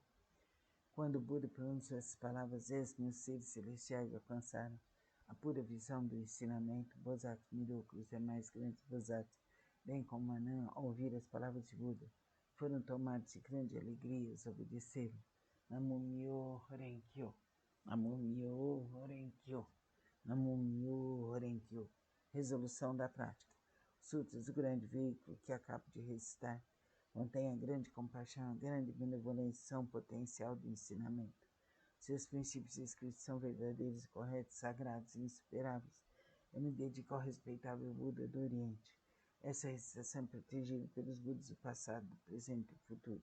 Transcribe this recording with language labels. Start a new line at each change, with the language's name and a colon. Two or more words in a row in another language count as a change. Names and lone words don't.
Portuguese: Quando o Buda pronunciou essas palavras, 10 mil seres celestiais alcançaram a pura visão do ensinamento. Bodhisattva Miroku e os demais grandes Bodhisattvas, bem como Ananda, ao ouvir as palavras de Buda, foram tomados de grande alegria e obedeceram.
Japanese: 南無妙法蓮華経、南無妙法蓮華経、南無妙法蓮華経.
Portuguese: Resolução da prática. Os sutras do grande veículo que acabo de recitar contém a grande compaixão, a grande benevolência, são potencial do ensinamento. Seus princípios escritos são verdadeiros e corretos, sagrados e insuperáveis. Eu me dedico ao respeitável Buda do Oriente. Essa recitação é protegida pelos Budas do passado, do presente e do futuro.